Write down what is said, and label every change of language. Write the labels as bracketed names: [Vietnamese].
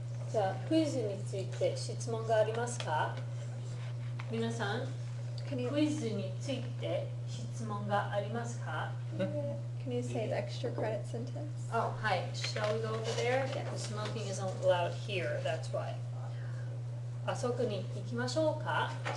[Japanese] じゃあクイズについて質問がありますか？皆さん、クイズについて質問がありますか？ [English] Can you say the extra credit sentence? Oh, hi. Shall we go over there? The smoking isn't allowed here, that's why. [Japanese] あそこに行きましょうか？